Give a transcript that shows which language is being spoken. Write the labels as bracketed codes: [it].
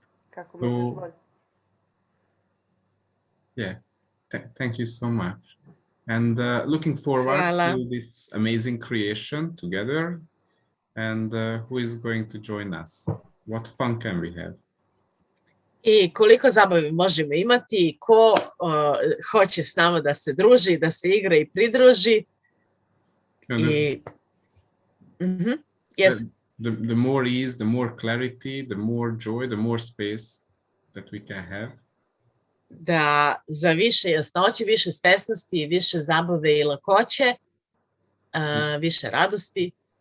[sr] Kako misliš bolje? [en] Yeah. Thank you so much. And looking forward to this amazing creation together. And who is going to join us? What fun can we have? [sr] I koliko zabave možemo imati, ko hoće s nama da se druži, da se igra I pridruži. [en] Yes. The more ease, the more clarity, the more joy, the more space that we can have. [sr] Da za više jasnoće, više svesnosti, više zabave I lakoće, više radosti.